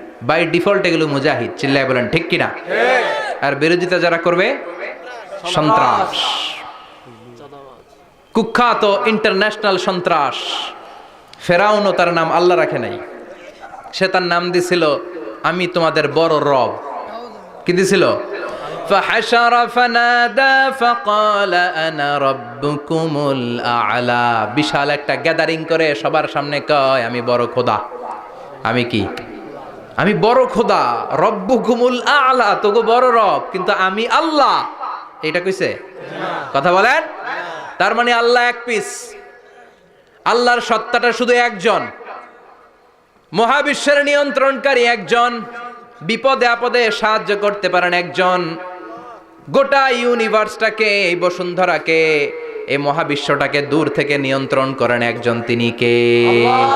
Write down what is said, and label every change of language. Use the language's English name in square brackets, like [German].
[Bangla] By default এগুলো মুজাহিদ। চিল্লায় বলেন ঠিক কিনা? আর বিরোধিতা যারা করবে সন্ত্রাস, কুখ্যাত ইন্টারন্যাশনাল সন্ত্রাস। ফেরাউনও তার নাম আল্লাহ রাখে নাই, সে তার নাম দিছিল আমি তোমাদের বড় রব। কি দিছিল? [Arabic] فحشر فنادى فقال انا ربكم الاعلى। [Bangla] বিশাল একটা গ্যাদারিং করে সবার সামনে কয় আমি বড় খোদা। আমি কি? আমি বড় খোদা, [Arabic] রব্বুকুমুল আ'লা, [Bangla] তোগো বড় রব, কিন্তু আমি আল্লাহ। এটা কইছে? কথা বলেন। তার মানে আল্লাহ এক পিস। আল্লাহর সত্তাটা শুধু একজন, মহাবিশ্বের নিয়ন্ত্রণকারী একজন, বিপদে আপদে সাহায্য করতে পারেন একজন, গোটা ইউনিভার্সটাকে, এই বসুন্ধরাকে, এই মহাবিশ্বটাকে দূর থেকে নিয়ন্ত্রণ করেন একজন, তিনি কে?